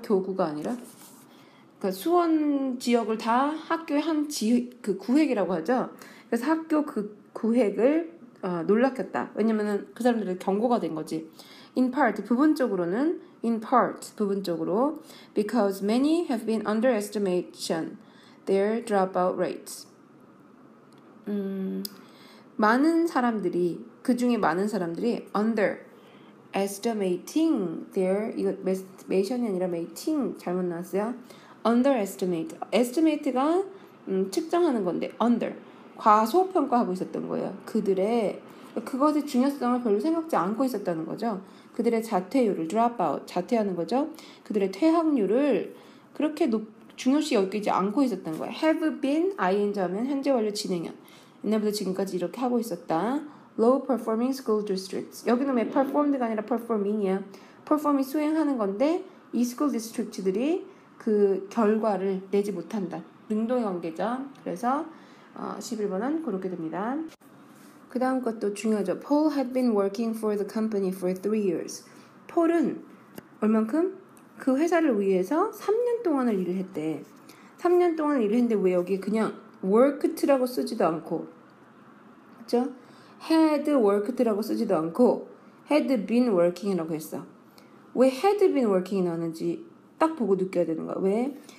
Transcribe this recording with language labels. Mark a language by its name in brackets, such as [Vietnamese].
[Korean] 교구가 아니라 그 수원 지역을 다 학교의 한 그 구획이라고 하죠. 그래서 학교 그 구획을 놀라켰다. 왜냐면은 그 사람들의 경고가 된 거지. [English] In part [Korean] 부분적으로는 [English] in part 부분적으로 because many have been underestimation their dropout rates. [Korean] 많은 사람들이 그 중에 많은 사람들이 underestimating their 이거 메이션이 아니라 mating 잘못 나왔어요. underestimate. estimate가 측정하는 건데 under. 과소평가하고 있었던 거예요. 그들의 그것의 중요성을 별로 생각지 않고 있었다는 거죠. 그들의 자퇴율을 dropout, 자퇴하는 거죠. 그들의 퇴학률을 그렇게 중요시 여기지 않고 있었던 거예요. have been, ing 하면 현재 완료 진행형. 옛날부터 지금까지 이렇게 하고 있었다. [English] low performing school districts. [Korean] 여기는 왜 performed가 아니라 performing이야. perform이 수행하는 건데 이 school district들이 그 결과를 내지 못한다. 능동의 관계죠. 그래서 11번은 그렇게 됩니다. 그 다음 것도 중요하죠. [English] Paul had been working for the company for 3 years. [Korean] 폴은 얼만큼? 그 회사를 위해서 3년 동안을 일을 했대. 3년 동안 일을 했는데 왜 여기 그냥 worked라고 쓰지도 않고 그렇죠? had worked라고 쓰지도 않고 had been working이라고 했어. 왜 had been working이 나왔는지 딱 보고 느껴야 되는 거야. 왜?